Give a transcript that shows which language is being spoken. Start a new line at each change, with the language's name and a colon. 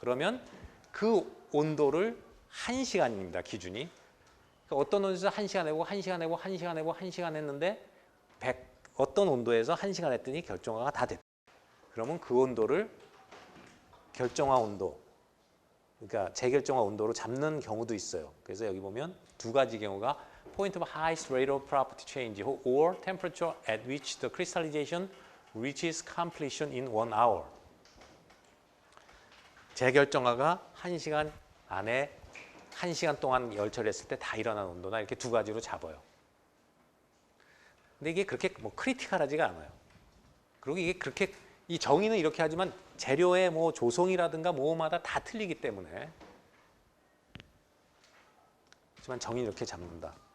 Korean: 그러면 그 온도를 1시간입니다. 기준이. 그러니까 어떤 온도에서 1시간 해보고 1시간 해보고 1시간 해보고 1시간 했는데 어떤 온도에서 1시간 했더니 결정화가 다 됐다. 그러면 그 온도를 결정화 온도, 그러니까 재결정화 온도로 잡는 경우도 있어요. 그래서 여기 보면 두 가지 경우가
English: point of highest rate of property change or temperature at which the crystallization reaches completion in 1 hour.
Korean: 재결정화가 1시간 안에 1시간 동안 열 처리했을 때 다 일어난 온도나 이렇게 두 가지로 잡아요. 근데 이게 그렇게 뭐 크리티컬하지가 않아요. 그리고 이게 그렇게 이 정의는 이렇게 하지만 재료의 뭐 조성이라든가 뭐마다 다 틀리기 때문에 하지만 정의는 이렇게 잡는다.